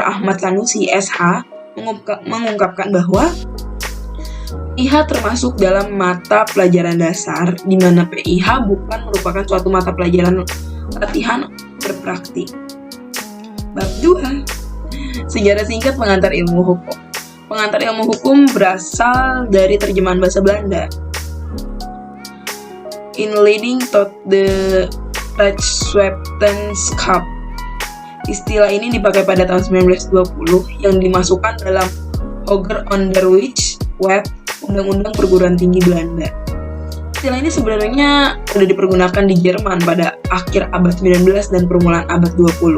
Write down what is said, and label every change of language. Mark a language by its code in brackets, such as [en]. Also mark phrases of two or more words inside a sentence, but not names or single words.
[id] Ahmad Sanusi SH mengungkapkan bahwa PIH termasuk dalam mata pelajaran dasar, di mana PIH bukan merupakan suatu mata pelajaran latihan berpraktik. Bab 2. Sejarah singkat pengantar ilmu hukum. Pengantar ilmu hukum berasal dari terjemahan bahasa Belanda. [nl] Inleiding tot the Rechtswetenschap. [id] Istilah ini dipakai pada tahun 1920 yang dimasukkan dalam Hoger Onderwijs Wet, Undang-Undang Perguruan Tinggi Belanda. Istilah ini sebenarnya sudah dipergunakan di Jerman pada akhir abad 19 dan permulaan abad 20.